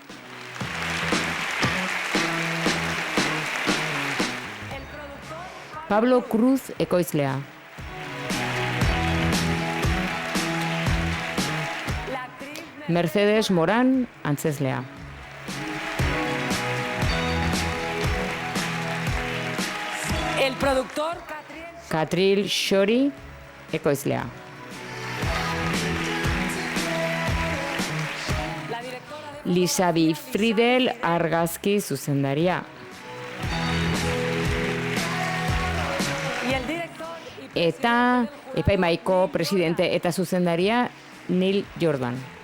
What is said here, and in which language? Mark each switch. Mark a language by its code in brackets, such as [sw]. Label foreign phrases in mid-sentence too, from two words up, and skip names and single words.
[eu] Pablo Cruz ekoizlea. Mercedes Moran antzezlea. [es] El productor [eu] Catril Shori ekoizlea. Lisabi Friedel argazki zuzendaria. Eta epaimahaiko presidente eta zuzendaria Neil Jordan.